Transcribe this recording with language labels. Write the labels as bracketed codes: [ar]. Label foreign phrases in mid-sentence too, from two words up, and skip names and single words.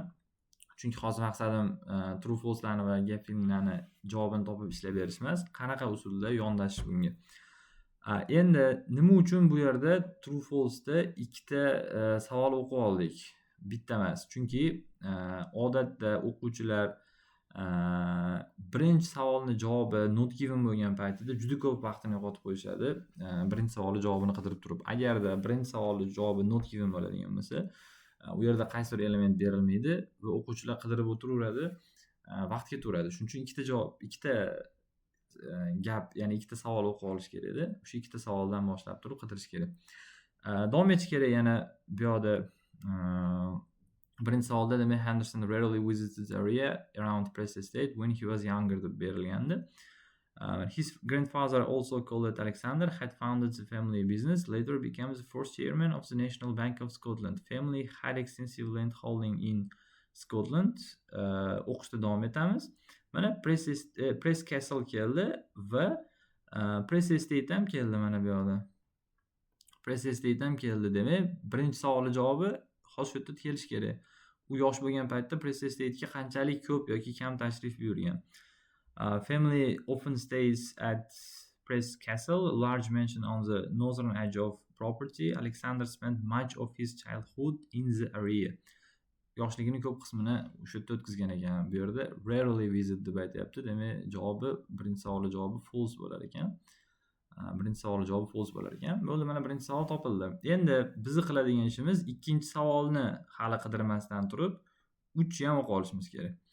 [uz] Chunki hozir maqsadim [en] true false'larni [uz] va [en] gap fillinglarni [uz] javobini topib ishlab berish emas. Qanaqa usulda yondashish bunga. Endi nima uchun bu yerda [en] true false'da [uz] ikkita savol o'qib oldik? Bitta emas. Chunki odatda o'quvchilar birinchi savolni javobi [en] not given [uz] bo'lgan paytida juda ko'p vaqtini yo'qotib qo'yishadi. Birinchi savolni javobini qidirib turib. Agarda birinchi savolni javobi [en] not given [uz] bo'ladigan bo'lsa, u yerda qaysi bir element berilmaydi va o'quvchilar qidirib o'tiraveradi, vaqt ketaveradi. Shuning uchun ikkita gap, ya'ni ikkita savol o'qib olish kerak edi. O'sha ikkita savoldan boshlab turib qidirish kerak. Davom etish kerak. Yana bu yoqda birinchi savolda demak [en] Henderson rarely visited the area around Press Estate when he was younger [uz] deb berilgandi. [en] His grandfather, also called Alexander, had founded the family business, later became the first chairman of the National Bank of Scotland. Family had extensive land holding in Scotland. [uz] O'qishda davom etamiz. Mana Press Castle keldi va Press Estate ham keldi mana bu yoqda. Press Estate ham keldi. Demak, birinchi savolning javobi hozir shu yerda kelish kerak. U yosh bo'lgan paytda Press Estate'ga qanchalik ko'p yoki kam tashrif buyurgan. [en] Family often stays at Press Castle, a large mansion on the northern edge of property. Alexander spent much of his childhood in the area. [uz] Yoshligining ko'p qismini o'sha yerda o'tkazgan ekan. Bu yerda [en] rarely visit [uz] deb aytyapti. Demak, javobi birinchi savolning javobi false bo'lar ekan. Birinchi savolning javobi false bo'lar ekan. Bo'ldi, mana birinchi savol topildi. Endi bizni qiladigan ishimiz ikkinchi savolni hali qidirmasdan turib 3 ham o'qib olishimiz kerak.